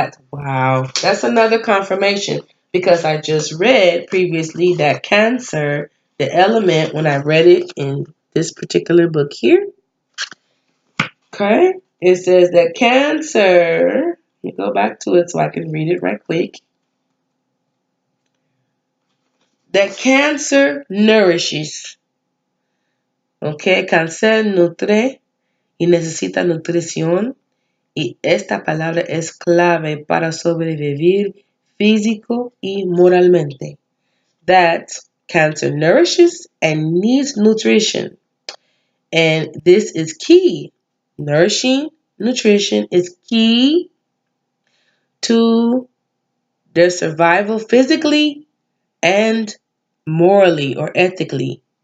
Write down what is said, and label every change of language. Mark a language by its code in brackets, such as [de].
[en] Wow, that's another confirmation because I just read previously that Cancer, the element, when I read it in this particular book here, okay, it says that Cancer, let me go back to it so I can read it right quick, that Cancer nourishes. [es] Okay, Cáncer nutre y necesita nutrición. Y esta palabra es clave para sobrevivir físico y moralmente. [en] That Cancer nourishes and needs nutrition. And this is key. Nourishing nutrition is key to their survival physically and morally or ethically.